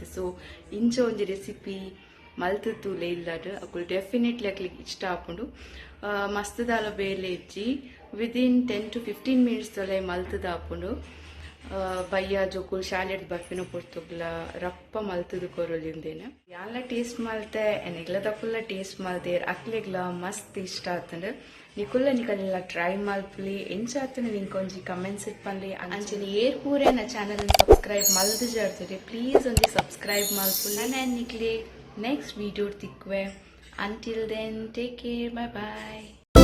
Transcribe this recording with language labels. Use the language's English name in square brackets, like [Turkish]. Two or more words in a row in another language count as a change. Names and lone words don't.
[Tulu] ಸೊ ಇಂಚ ಒಂಜಿ ರೆಸಿಪಿ ಮಲ್ತುತ್ತೂಲೆ ಇಲ್ಲಡ್ ಅಕುಲ್ ಡೆಫಿನೆಟ್ಲಿ ಅಕ್ಲಿಗೆ ಇಷ್ಟ ಆಪುಂಡು ಮಸ್ತದಾಲ ಬೇಲೆ ಇಜ್ಜಿ [English] within 10 to 15 [Tulu] ಮಿನಿಟ್ಸ್ ತೊಲೆ ಮಲ್ತದ ಆಪುಂಡು ಬಯ್ಯ ಜೋಕುಲ್ ಶಾಲೆಡ್ ಬರ್ಪಿನ ಪೊರ್ತುಗ್ಲ ರಪ್ಪ ಮಲ್ತದು ಕೊರೊಲಿಂದೇನೆ ಯಾಲ ಟೇಸ್ಟ್ ಮಲ್ತೆ ಎನೆಗ್ಲ ತಕುಲ್ಲ ಟೇಸ್ಟ್ ಮಲ್ತೇರ್ ಅಕ್ಲೆಗ್ಲ ಮಸ್ತ್ ಇಷ್ಟ ಆತಂಡ್ ನಿಕುಲ್ಲ ಟ್ರೈ ಮಲ್ಪಲಿ ಎಂಚ ಆತನ ನಿಂಕೊಂಜಿ ಕಮೆಂಟ್ಸ್ ಇಟ್ಪನ್ಲಿ ಅಂಚನೆ ಏರ್ ಪೂರೆ ನ [English] channel subscribe [Tulu] ಮಲ್ದು ಜರ್ತಾರೆ ಪ್ಲೀಸ್ ಒಂಜಿ ಸಬ್ಸ್ಕ್ರೈಬ್ ಮಲ್ಪುಲ್ಲ ನಾನು ನಿಕ್ಲೆ [English] next video [Tulu] ತಿಕ್ವೆ [English] until then take care bye bye